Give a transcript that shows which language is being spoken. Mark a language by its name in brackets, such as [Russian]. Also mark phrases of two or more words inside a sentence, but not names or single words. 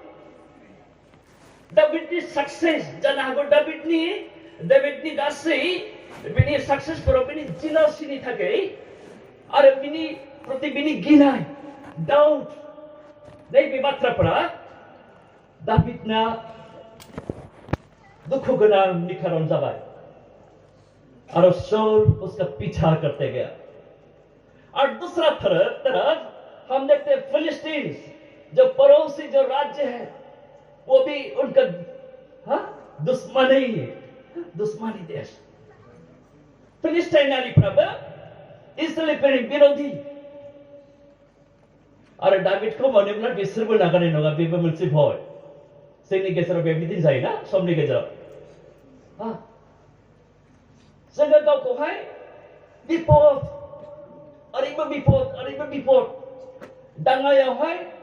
[Bodo] दाविदनि साक्सेस जानो हागौ डेभिडनि गासै बिनि साक्सेसफोराव बिनि जिलासिनि थाखाय आरो बिनि प्रति बिनि गिनाय डाउट नैबे बाथ्राफोरा दाविदना दुख गोनांनि खारन जाबाय [Hindi] और शाउल उसका पीछा करते गया और दूसरा तरफ हम देखते हैं फिलिस्तीन्स जो पड़ोसी जो राज्य है वो भी उनका दुश्मनी देश [Bodo] फिलिस्तीनाली प्रभु इस्राएलफोरनि विरोधी आरो दाविदखौ मोनोब्ला बिसोरबो नागारनाय नङा बेबो मोनसे भय जोंनि गेजेराव बेबायदि जायोना समनि गेजेराव जोङो गावखौहाय बिपद ओरैबो बिपद दाङायावहाय